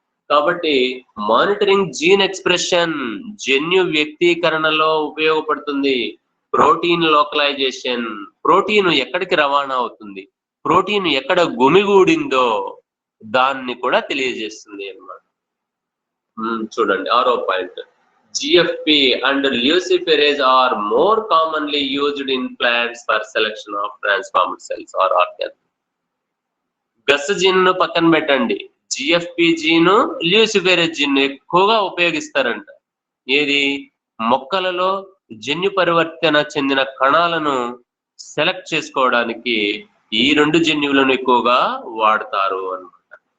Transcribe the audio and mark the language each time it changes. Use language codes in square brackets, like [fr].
[te] కాబట్టి monitoring gene expression జన్యు వ్యక్తీకరణలో ఉపయోగపడుతుంది. ప్రోటీన్ లోకలైజేషన్, ప్రోటీన్ ఎక్కడికి రవాణా అవుతుంది, ప్రోటీన్ ఎక్కడ గుమిగూడిందో దాన్ని కూడా తెలియజేస్తుంది అన్నమాట. చూడండి, 6వ point, [en] GFP and luciferase are more commonly used in plants for selection of transformed cells or organs. [te] గస్ gene ను పక్కన పెట్టండి, జిఎఫ్పి జీను, ల్యూసిఫెరేజ్ జీన్ ఎక్కువగా ఉపయోగిస్తారంట. ఏది? మొక్కలలో జన్యు పరివర్తన చెందిన కణాలను సెలెక్ట్ చేసుకోవడానికి ఈ 2 జన్యువులను ఎక్కువగా వాడతారు అన్నమాట.